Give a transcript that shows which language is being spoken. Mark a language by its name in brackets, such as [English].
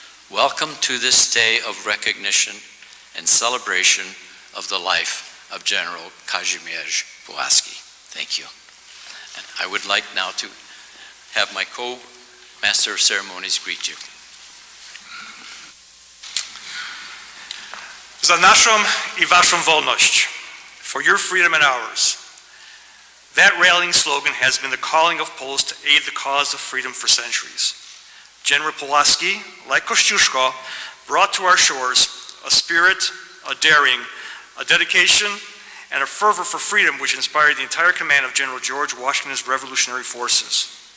[English] Welcome to this day of recognition and celebration of the life of General Kazimierz Pulaski. Thank you. And I would like now to have my co-master of ceremonies greet you. [Polish] Za naszą I waszą wolność, [English] for your freedom and ours. That rallying slogan has been the calling of Poles to aid the cause of freedom for centuries. General Pulaski, like Kościuszko, brought to our shores a spirit, a daring, a dedication, and a fervor for freedom which inspired the entire command of General George Washington's revolutionary forces.